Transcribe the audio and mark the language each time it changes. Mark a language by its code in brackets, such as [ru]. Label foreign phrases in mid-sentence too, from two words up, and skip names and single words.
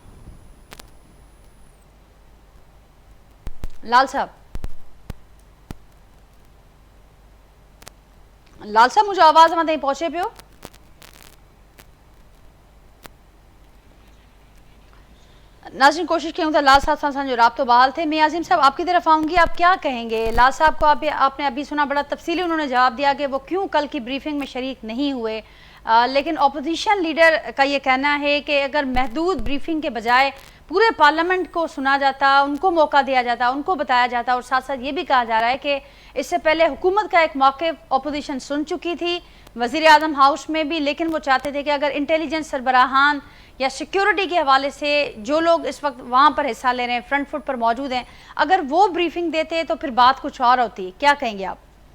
[sd] लाल साहब मुंहिंजो आवाज़ मां ताईं पहुचे पियो? [ur] नाज़रीन, [sd] कोशिश करूँ था लाल साहब से असांजो राब्तो बहाल थे। [ur] میں عاظم صاحب آپ کی طرف آؤں گی، آپ کیا کہیں گے? لال صاحب کو آپ نے ابھی سنا، بڑا تفصیلی انہوں نے جواب دیا کہ وہ کیوں کل کی بریفنگ میں شریک نہیں ہوئے، لیکن [en] opposition leader [ur] کا یہ کہنا ہے کہ اگر محدود بریفنگ کے بجائے پورے پارلیمنٹ کو سنا جاتا، ان کو موقع دیا جاتا، ان کو بتایا جاتا، اور ساتھ ساتھ یہ بھی کہا جا رہا ہے کہ اس سے پہلے حکومت کا ایک موقف اپوزیشن سن چکی تھی وزیر اعظم ہاؤس میں بھی، لیکن وہ چاہتے تھے کہ اگر انٹیلیجنس سربراہان یا سیکیورٹی کے حوالے سے جو لوگ اس وقت وہاں پر حصہ لے رہے ہیں، [en] front foot [ur] پر موجود ہیں، اگر وہ بریفنگ دیتے تو پھر بات کچھ اور ہوتی. کیا کہیں گے آپ؟